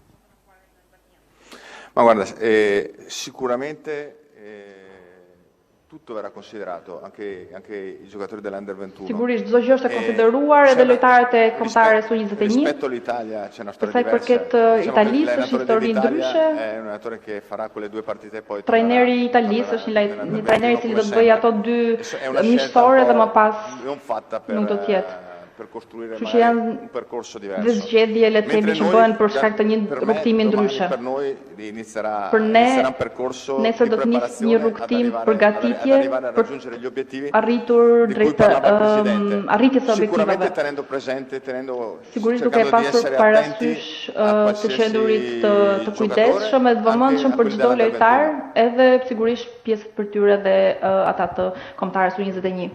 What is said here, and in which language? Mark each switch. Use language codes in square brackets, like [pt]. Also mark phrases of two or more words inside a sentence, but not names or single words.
[it] Ma guarda, sicuramente tutto verrà considerato, anche i giocatori dell'Under 21. [sq] Sigurisht çdo gjë është e konsideruar edhe lojtarët e kombëtares U21. [it] Rispetto all'Italia c'è una storia diversa. [sq] Përket Italisë është histori ndryshe. [it] È un allenatore che farà quelle due partite e poi [sq] trajneri i Italisë është një trajner I cili do të bëjë ato dy miqësore dhe më pas nuk do të jetë. [it] Per costruire un percorso diverso. [sq] Dhe zgjedhje le të themi që bëhen për shkak të një rrugtimi ndryshe. [it] Per noi inizierà un percorso [sq] nesër do të nisë një rrugtim përgatitje për arritur drejt arritjes së objektivave. Sigurisht duke pasur parasysh të qendurit të kujdesshëm e të vëmendshëm për çdo lojtar, edhe sigurisht pjesët për tyre dhe ata të kombëtarës U21.